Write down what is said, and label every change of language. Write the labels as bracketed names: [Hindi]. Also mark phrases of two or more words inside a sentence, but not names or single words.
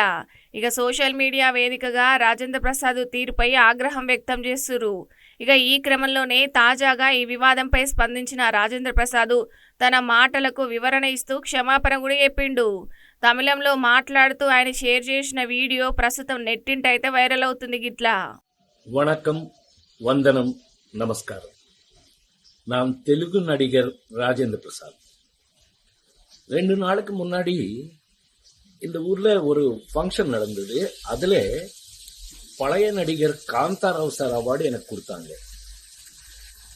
[Telugu] ఇక సోషల్ మీడియా వేదికగా రాజేంద్ర ప్రసాద్ తీరుపై ఆగ్రహం వ్యక్తం చేస్తురు. ఇక ఈ క్రమంలోనే తాజాగా ఈ వివాదంపై స్పందించిన రాజేంద్ర ప్రసాద్ తన మాటలకు వివరణ ఇస్తూ క్షమాపణ కూడా చెప్పిండు. తమిళంలో మాట్లాడుతూ ఆయన షేర్ చేసిన వీడియో ప్రస్తుతం నెట్టింటైతే వైరల్ అవుతుంది గిట్లా. [Tamil] வணக்கம், வந்தனம், நமஸ்காரம். நான் தெலுங்கு நடிகர் ராஜேந்திர பிரசாத். 2 நாளுக்கு முன்னாடி இந்த ஊர்ல ஒரு ஃபங்க்ஷன் நடந்தது. அதுல பழைய நடிகர் காந்தாராவ் சார் அவார்டு எனக்கு கொடுத்தாங்க.